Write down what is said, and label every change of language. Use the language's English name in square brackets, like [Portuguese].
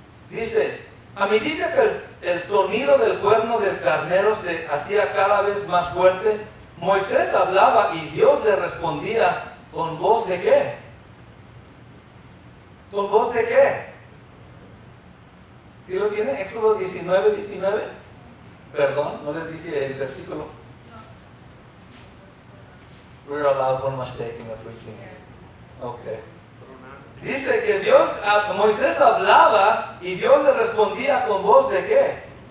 [Spanish] Dice, a medida que el sonido del cuerno del carnero se hacía cada vez más fuerte, Moisés hablaba y Dios le respondía con voz de ¿qué? ¿Con voz de qué? ¿Sí lo tiene? Éxodo 19. Perdón, no les dije el versículo. [English] We're allowed one mistake in the preaching. Okay. [Spanish] Dice que Dios, Moisés hablaba y Dios le respondía con voz de qué?